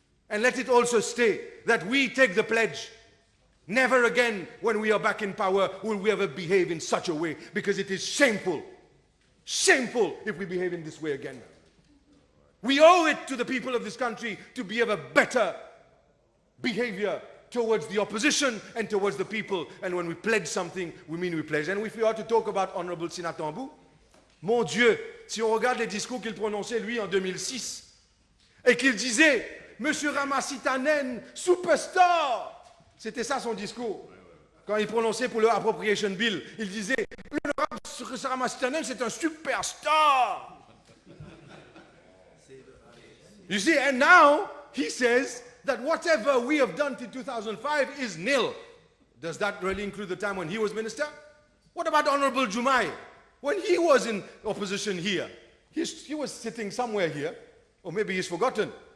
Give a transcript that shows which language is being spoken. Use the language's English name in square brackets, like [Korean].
[English] And let it also stay that we take the pledge. Never again, when we are back in power, will we ever behave in such a way, because it is shameful. Shameful if we behave in this way again. We owe it to the people of this country to be of a better behavior towards the opposition and towards the people. And when we pledge something, we mean we pledge. And if we are to talk about Honorable Sinatambou, [French] mon Dieu, si on regarde les discours qu'il prononçait lui en 2006, et qu'il disait, Monsieur Ramassitanen, superstar. C'était ça son discours. Quand il prononçait pour le Appropriation Bill, il disait, le Ramassitanen, c'est un superstar. [English] You see, and now he says that whatever we have done till 2005 is nil. Does that really include the time when he was minister? What about Honorable Jumai? When he was in opposition here, he was sitting somewhere here, or maybe he's forgotten.